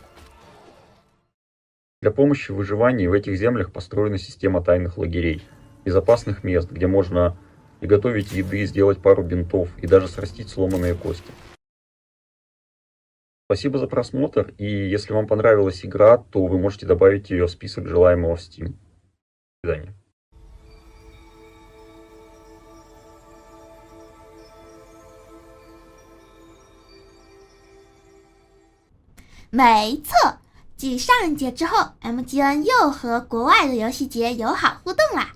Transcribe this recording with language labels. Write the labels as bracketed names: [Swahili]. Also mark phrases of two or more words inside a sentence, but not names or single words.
[Russian] Для помощи в выживании в этих землях построена система тайных лагерей, безопасных мест, где можно приготовить еды, сделать пару бинтов и даже срастить сломанные кости. Спасибо за просмотр, и если вам понравилась игра, то вы можете добавить ее в список желаемого в Steam. До свидания. [Chinese] 没错，继上一届之后 ，MGN 又和国外的游戏节友好互动啦。